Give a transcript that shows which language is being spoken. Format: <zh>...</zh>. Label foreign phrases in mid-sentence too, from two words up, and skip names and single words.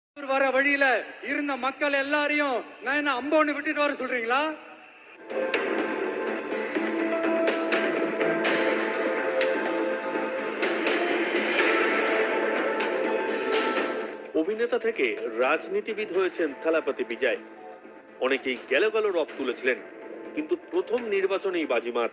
<ta>வர வழியில இருந்த மக்கள் எல்லாரையும் நான் என்ன அம்போன்னு விட்டுட்டு வர சொல்றீங்களா?</ta> <bn>অভিনেতা থেকে রাজনীতিবিদ হয়েছেন থালাপতি বিজয়। অনেকেই গেল গেল রব তুলেছিলেন, কিন্তু প্রথম নির্বাচনেই বাজিমাত।</bn>